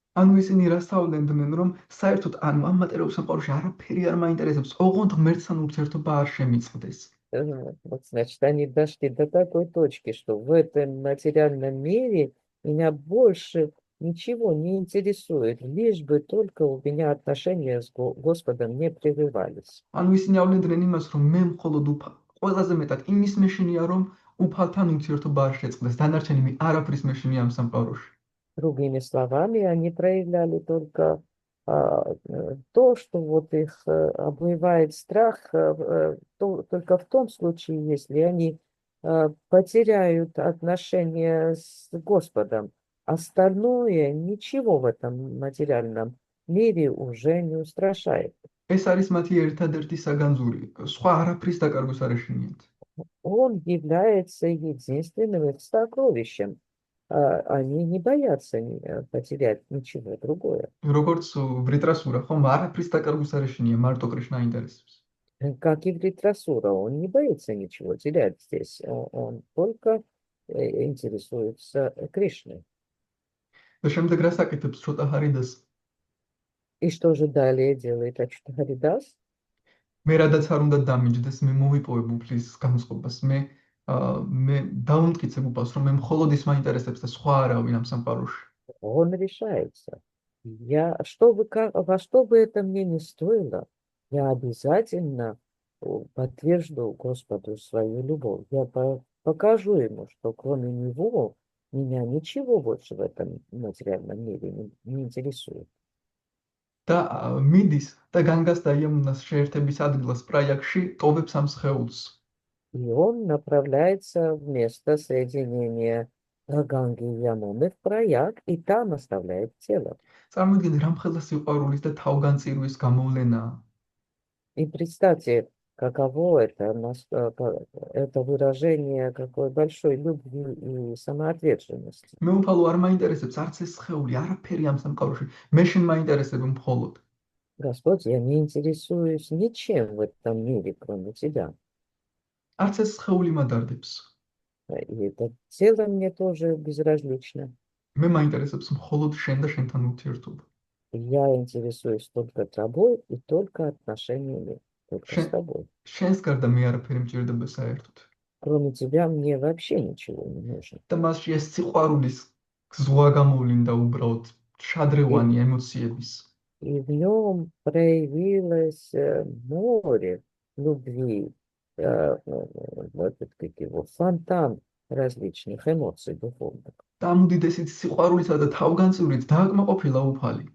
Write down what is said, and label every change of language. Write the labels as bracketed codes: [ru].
[ka] ანუ ისინი რასწავლენდნენ, რომ საერთოდ ანუ ამ მატერიალურ სამყაროში არაფერი არ მაინტერესებს, ოღონდ ღმერთთან ურთიერთობა არ შემიწყდეს. [ru] Вот, значит, они дошли до такой точки, что в этом материальном мире меня больше ничего не интересует, лишь бы только у меня отношения с Господом не прерывались. [ka] ანუ ისინი ავლენდნენ იმას, რომ მე მხოლოდ ყველაზე მეტად იმის მეშინია, რომ უფალთან ურთიერთობა არ შეწყდეს, დანარჩენი არაფრის მეშინია ამ სამყაროში. [ru] Другими словами, они проявляли только то, что вот их обуевает страх, только в том случае, если они потеряют отношения с Господом. Остальное ничего в этом материальном мире уже не устрашает. [ka] ეს არის მათი ერთადერთი საგანძური, სხვა არაფრის დაკარგვის არ ეშინიათ. [ru] Он является единственным их сокровищем. Они не боятся потерять ничего другое. [ka] როგორც ვრიტრასურა, ხომ არაფრის დაკარგვის არ ეშინია, მარტო კრიშნა ინტერესებს. [ru] Как и Вритрасура, он не боится ничего терять здесь. Он только интересуется Кришной. [ka] და შემდეგ რას აკეთებს ცოტა ჰარიდას? [ru] И что же далее делает Ачутахаридас? [ka] მე რადაც არ უნდა დამიჯდეს, მე მოვიპოვებ უფლის განწყობას. მე დავუმტკიცებ უფალს, რომ მე მხოლოდ ის მაინტერესებს და სხვა არავინ ამ სამყაროში. [ru] Он решается. Во что бы это мне ни стоило, я обязательно подтвержду Господу свою любовь. Я покажу ему, что кроме него меня ничего больше в этом материальном мире не интересует. [ka] და მიდის და განგას დაიამუნას შეერთების ადგილას პრაიაკში ტოვებს ამ სხეულს. [ru] И он направляется в место соединения Ганги и Ямуны в Праяг, и там оставляет тело. [ka] წარმოიდგინეთ, რამხელა სიყვარულის და თავგანწირვის გამოვლენაა. [ru] И представьте, каково это, это выражение какой большой любви и самоотверженности. [ka] მე უფალო არ მაინტერესებს არც ეს სხეული, არაფერი ამ სამყაროში. მე შენ მაინტერესებ მხოლოდ. [ru] Господь, я не интересуюсь ничем в этом мире, кроме тебя. [ka] არც ეს სხეული მადარდებს. [ru] И это тело мне тоже безразлично. [ka] მე მაინტერესებს მხოლოდ შენ და შენთან ურთიერთობა. [ru] Я интересуюсь только тобой и только отношениями, только с тобой. [ka] შენს გარდა მე არაფერი მჭირდება საერთოდ. [ru] Кроме тебя мне вообще ничего не нужно. [ka] და მასში ეს სიყვარულის ზღვა გამოვლინდა уბრალოდ შადრევანი ემოციების. [ru] И в нем проявилось море любви, как его, фонтан различных эмоций духовных. [ka] და ამ უდიდესით სიყვარულისა და თავგანწივრით დააკმაყოფილა უფალი.